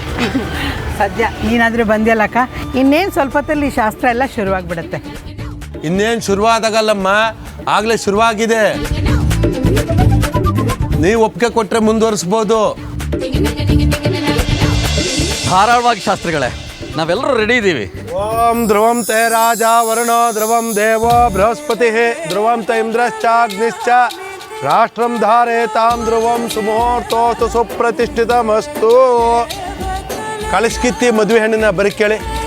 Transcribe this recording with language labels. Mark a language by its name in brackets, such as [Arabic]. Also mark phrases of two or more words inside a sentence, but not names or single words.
[Kannada] ಸದ್ಯ ನೀನಾದರೂ ಬಂದ್ಯಲ್ಲಕ್ಕ, ಇನ್ನೇನು ಸ್ವಲ್ಪ ಹೊತ್ತಲ್ಲಿ ಶಾಸ್ತ್ರ ಎಲ್ಲ ಶುರುವಾಗ್ಬಿಡುತ್ತೆ. ಇನ್ನೇನು ಶುರುವಾದಾಗಲ್ಲಮ್ಮ, ಆಗಲೇ ಶುರುವಾಗಿದೆ. ನೀವು ಒಪ್ಪಿಗೆ ಕೊಟ್ಟರೆ ಮುಂದುವರಿಸ್ಬೋದು. ಧಾರಾಳವಾಗಿ ಶಾಸ್ತ್ರಿಗಳೇ, ನಾವೆಲ್ಲರೂ ರೆಡಿ ಇದ್ದೀವಿ. [Sanskrit] ಓಂ ಧ್ರುವಂ ತೇ ರಾಜ ವರುಣೋ ಧ್ರುವಂ ದೇವೋ ಬೃಹಸ್ಪತಿ ಧ್ರುವಂ ತ ಇಂದ್ರಶ್ಚಾಗ್ನಿಶ್ಚ ರಾಷ್ಟ್ರಂ ಧಾರೇತಾಂ ಧ್ರುವಂ ಸುಮುಹೂರ್ತೋಸ್ತು ಸುಪ್ರತಿಷ್ಠಿತಮಸ್ತು. [Kannada] ಕಳಿಸ್ಕಿತ್ತಿ ಮದುವೆ ಹೆಣ್ಣಿನ ಬರೀ ಕೇಳಿ.